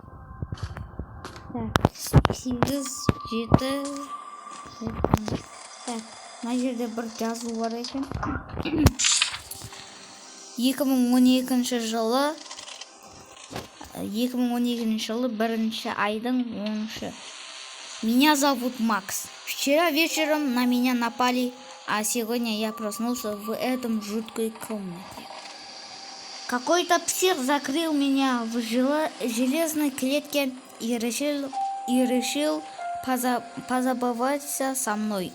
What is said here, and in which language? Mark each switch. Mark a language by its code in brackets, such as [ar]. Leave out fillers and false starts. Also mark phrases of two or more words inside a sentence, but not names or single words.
[kk] 8, 7. Мына жерде бір жазу бар екен. 2012 жылы 1 айдың 10-шы. [ru] Меня зовут Макс. Вчера вечером на меня напали, а сегодня я проснулся в этом жуткой комнате. Какой-то псих закрыл меня в железной клетке и решил позабавиться со мной.